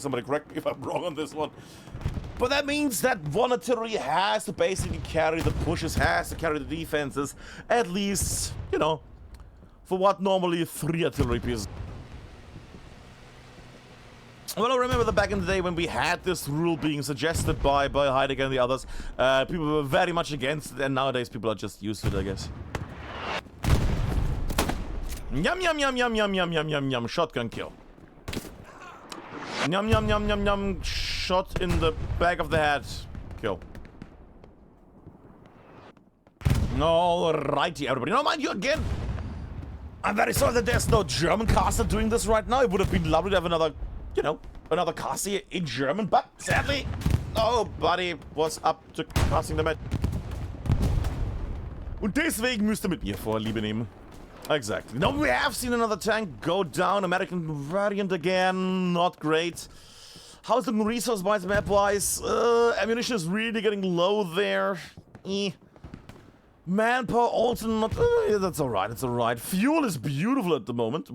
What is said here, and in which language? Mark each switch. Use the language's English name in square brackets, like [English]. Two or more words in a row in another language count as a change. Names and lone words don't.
[English] Somebody correct me if I'm wrong on this one. But that means that 1 artillery has to basically carry the pushes, has to carry the defenses, at least, you know, for what normally 3 artillery pieces. Well, I remember that back in the day when we had this rule being suggested by Heidegger and the others, people were very much against it, and nowadays people are just used to it, I guess. Yum yum yum yum yum yum yum yum yum. Shotgun kill. Yum yum yum yum yum. Shot in the back of the head. Kill. Alrighty, everybody. Now, mind you, again, I'm very sorry that there's no German caster doing this right now. It would have been lovely to have another, you know, another caster in German, but sadly, nobody was up to casting the match. [German] Und deswegen müsst ihr mit mir Vorliebe nehmen. [English] Exactly. Now we have seen another tank go down. American variant again. Not great. How's the resource-wise, map-wise? Ammunition is really getting low there. Manpower also not... that's alright, it's alright. Fuel is beautiful at the moment.